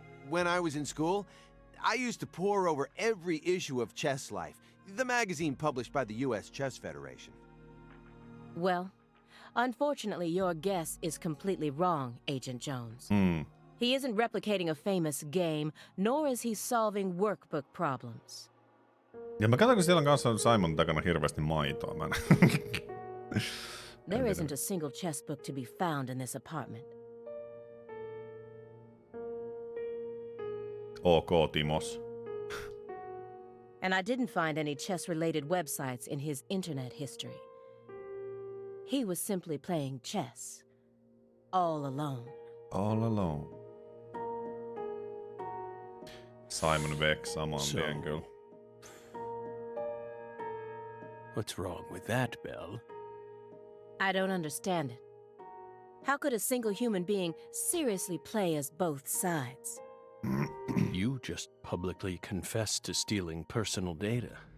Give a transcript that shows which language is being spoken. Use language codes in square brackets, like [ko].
[en] When I was in school, I used to pore over every issue of Chess Life, the magazine published by the U.S. Chess Federation. Well, unfortunately, your guess is completely wrong, Agent Jones. He isn't replicating a famous game, nor is he solving workbook problems. [fi] Ja mä katson, kun siellä on kanssa Simon takana hirveästi maitoa. Mä [en] There isn't a single chess book to be found in this apartment. OK, Timos. And I didn't find any chess-related websites in his internet history. He was simply playing chess. All alone. All alone. [fi] Simon Beck saman tien kyllä. [en] What's wrong with that, Belle? I don't understand it. How could a single human being seriously play as both sides? You just publicly confessed to stealing personal data.